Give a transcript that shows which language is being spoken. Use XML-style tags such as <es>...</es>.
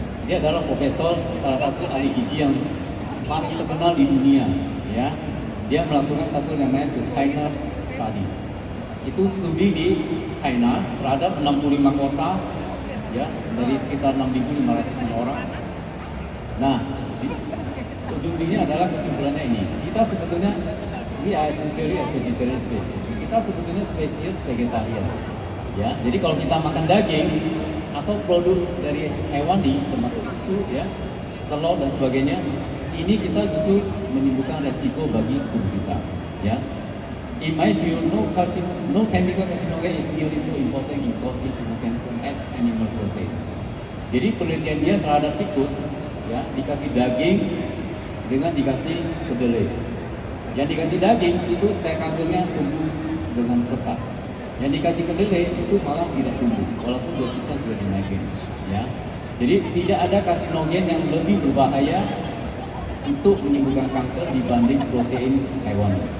<id>Dia adalah profesor, salah satu ahli gizi yang paling terkenal di dunia, ya. Dia melakukan satu namanya The China Study. Itu studi di China terhadap 65 kota, ya, dari sekitar 6.500 orang. Nah, ujungnya adalah kesimpulannya ini. Kita sebetulnya</id> <en>we are essentially a vegetarian species.</en> <id>Kita sebetulnya spesies vegetarian. Ya, jadi kalau kita makan daging atau produk dari hewani termasuk susu, ya, telur dan sebagainya, ini kita justru menimbulkan resiko bagi tubuh kita.</id> <en>Ya, in my view, no chemical carcinogen is nearly so important in causing cancer as animal protein.</en> <id>Jadi penelitian dia terhadap tikus, ya, dikasih daging dengan dikasih kedelai. Yang dikasih daging itu sel kankernya tumbuh dengan pesat. Yang dikasih kedelai itu malah tidak tumbuh, walaupun dosisnya sudah dinaikin. Ya, jadi tidak ada karsinogen yang lebih berbahaya untuk menimbulkan kanker dibanding protein hewan.</id>